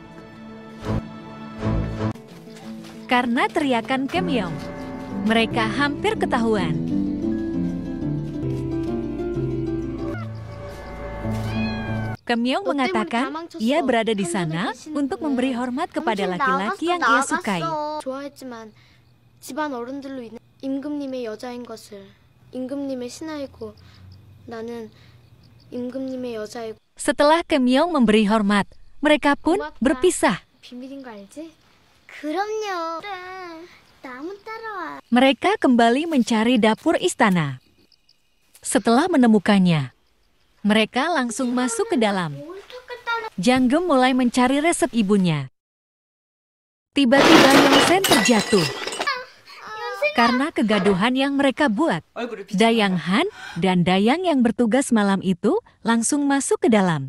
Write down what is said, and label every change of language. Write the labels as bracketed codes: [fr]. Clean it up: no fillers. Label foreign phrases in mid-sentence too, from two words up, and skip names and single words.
[id] Karena teriakan Kim Yong, mereka hampir ketahuan. Kim Yong mengatakan ia berada di sana untuk memberi hormat kepada laki-laki yang ia sukai. [ko] 좋아했지만 집안 어른들로 인해 임금님의 여자인 것을 임금님의 신하이고 나는 임금님의 여자이고 [id] Setelah Kim Yong memberi hormat, mereka pun berpisah. [ko] 비밀인 거 알지? 그럼요. 그래, 나무 따라와. [id] Mereka kembali mencari dapur istana. Setelah menemukannya, mereka langsung masuk ke dalam. Janggem mulai mencari resep ibunya. Tiba-tiba Yongsen terjatuh. Karena kegaduhan yang mereka buat, Dayang Han dan Dayang yang bertugas malam itu langsung masuk ke dalam.